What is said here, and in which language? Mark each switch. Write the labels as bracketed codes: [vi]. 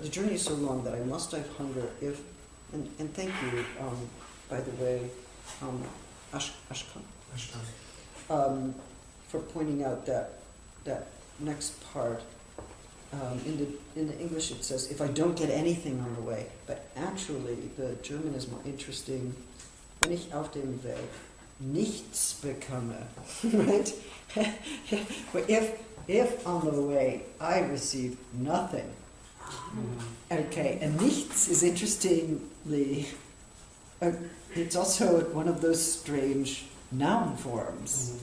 [en] The journey is so long that I must die of hunger if, and thank you, by the way, Ashkan, for pointing out that next part. In the English it says, if I don't get anything on the way, but actually the German is more interesting. [de] Wenn ich auf dem Weg nichts bekomme, right? [en] But if on the way I receive nothing, okay, and nichts is interestingly, it's also one of those strange noun forms.